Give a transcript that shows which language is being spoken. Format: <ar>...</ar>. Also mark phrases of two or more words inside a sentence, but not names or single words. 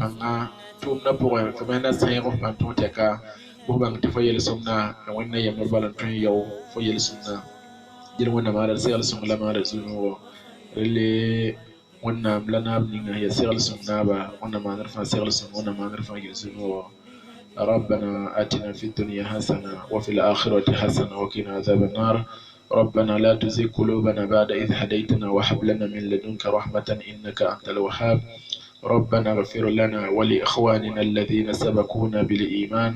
<mos>pãnga tʋʋmdã pʋgẽ fo me sẽn na sẽeg f bãng tõog tɛka bf bãng tɩ fo yel-sõmna la wẽnna yembr bala n tõe n yao fo yel-sõmna dɩl wẽnna maada d segl-sõng la maada zu-noogo rele wẽnnaam la naab ninga yaa segl-sõng naaba wẽnna maan d fãa segl-sõng wẽnna maan d fãa gill zu-noogo</mos> <ar>ربنا آتنا في الدنيا حسنة وفي الآخرة حسنة وقنا عذاب النار ربنا لا تزغ قلوبنا بعد إذ هديتنا وهب لنا من لدنك رحمة إنك أنت الوهاب ربنا اغفر لنا ولإخواننا الذين سبقونا بالإيمان</ar>